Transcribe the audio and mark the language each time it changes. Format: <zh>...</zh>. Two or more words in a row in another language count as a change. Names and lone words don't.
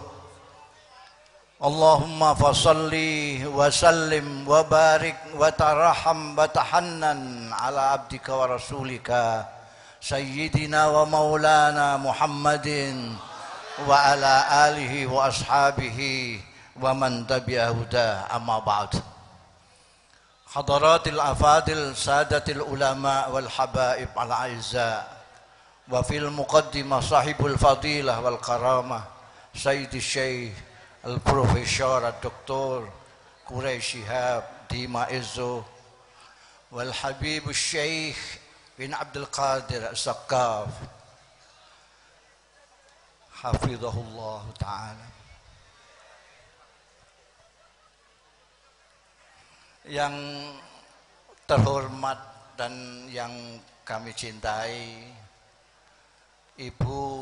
<ar>اللهم فصل وسلم وبارك وترحم وتحنن على عبدك ورسولك سيدنا ومولانا محمد وعلى آله وأصحابه ومن تبع هدى، أما بعد. حضرات الأفاضل سادات العلماء والحبائب الأعزاء وفي المقدمة صاحب الفضيلة والكرامة سيدي شيخ البروفيسور الدكتور قريش شهاب دام عزه والحبيب شيخ بن عبد القادر السقاف حفظه الله تعالى.</ar> <id>Yang terhormat dan yang kami cintai, Ibu</id>